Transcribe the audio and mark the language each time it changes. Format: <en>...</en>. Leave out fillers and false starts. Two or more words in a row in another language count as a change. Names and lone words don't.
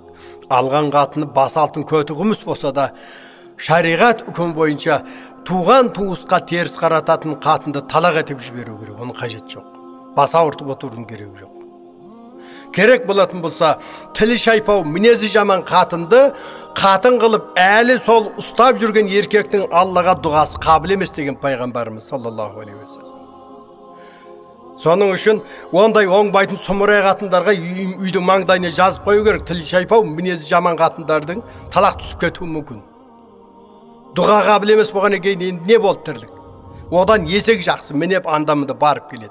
<kk>Алған қатыны бас алтын көті күміс болса да, шариғат үкім бойынша туған туысқа теріс қарататын қатынды талақ етіп жіберу керек. Оның қажет жоқ. Бас ауыртып отырудың керегі жоқ. Керек болатын болса, тілі шайпау, мінезі жаман қатынды қатын қылып, әлі сол ұстап жүрген еркектің Аллаға дұғасы қабыл емес деген пайғамбарымыз</kk> <ar>صلى الله عليه وسلم.</ar> <kk>Соның үшін ондай оңбайтын сұмырай қатындарға үйдің маңдайына жазып қою керек. Тілі шайпау, мінезі жаман қатындардың талақ түсіп кетуі мүмкін. Дұға қабыл емес болғаннан кейін не болды тірлік? Одан есек жақсы, мінеп андамында барып келеді.</kk>